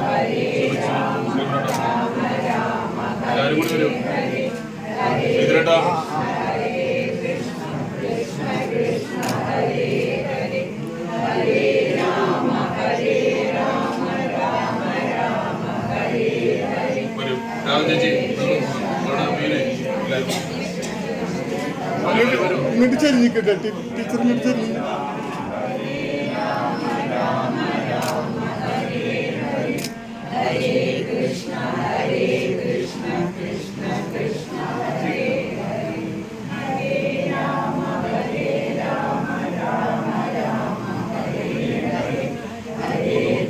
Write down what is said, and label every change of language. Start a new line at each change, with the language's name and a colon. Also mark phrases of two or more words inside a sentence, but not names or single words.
Sanskrit: രാമ ഹരേ ഹരേ കൃഷ്ണ കൃഷ്ണ ഹരേ ഹരേ ഹരേ രാമ രാമ രാമ ഹരേ ഹരേ
Malayalam: ഇങ്ങോട്ട് ചെരിഞ്ഞിക്കട്ടെ ടീച്ചർ, ഇങ്ങോട്ട് ചെരിഞ്ഞു.
Sanskrit: ഹരേ കൃഷ്ണ കൃഷ്ണ കൃഷ്ണ ഹരേ ഹരേ ഹരേ രാമ രാമ രാമ ഹരേ ഹരേ ഹരേ